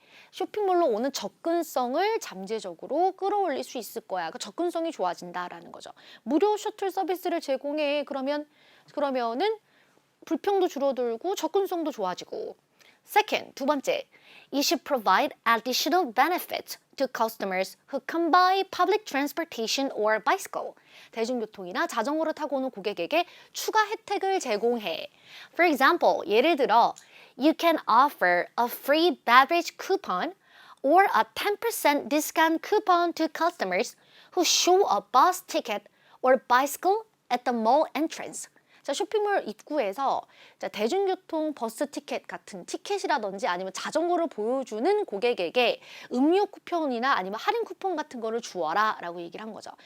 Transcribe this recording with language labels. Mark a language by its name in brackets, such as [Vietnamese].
[Korean] 쇼핑몰로 오는 접근성을 잠재적으로 끌어올릴 수 있을 거야. 그 접근성이 좋아진다라는 거죠. 무료 셔틀 서비스를 제공해. 그러면은 불평도 줄어들고 접근성도 좋아지고. [English] Second, [Korean] 두 번째, [English] you should provide additional benefits to customers who come by public transportation or bicycle. [Korean] 대중교통이나 자전거를 타고 오는 고객에게 추가 혜택을 제공해. [English] For example, [Korean] 예를 들어, [English] you can offer a free beverage coupon or a 10% discount coupon to customers who show a bus ticket or bicycle at the mall entrance. [Korean] 자, 쇼핑몰 입구에서 대중교통 버스 티켓 같은 티켓이라든지 아니면 자전거를 보여주는 고객에게 음료 쿠폰이나 아니면 할인 쿠폰 같은 거를 주어라 라고 얘기를 한 거죠.